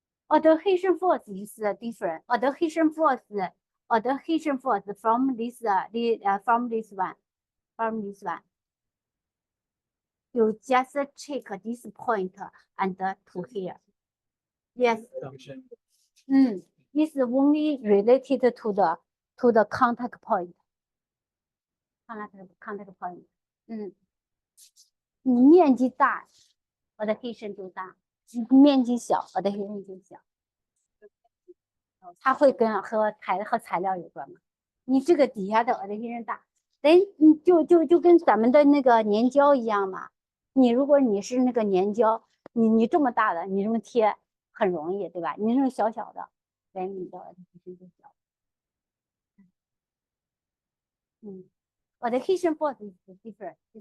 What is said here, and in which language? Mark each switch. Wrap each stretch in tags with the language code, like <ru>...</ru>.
<en>Adhesion force is different. Adhesion force from this one. You just check this point and to here. Yes. It's only related to the contact point. Contact point.</en> <zh>你面积大 adhesion 就大，面积小 adhesion 就小。它会和材料有关吗？你这个底下的 adhesion 大，就跟咱们的那个粘胶一样嘛。如果你是那个粘胶，你这么大的，你这么贴很容易，对吧？你这种小小的。你的 adhesion 就小。</zh> <en>adhesion force is different.</en>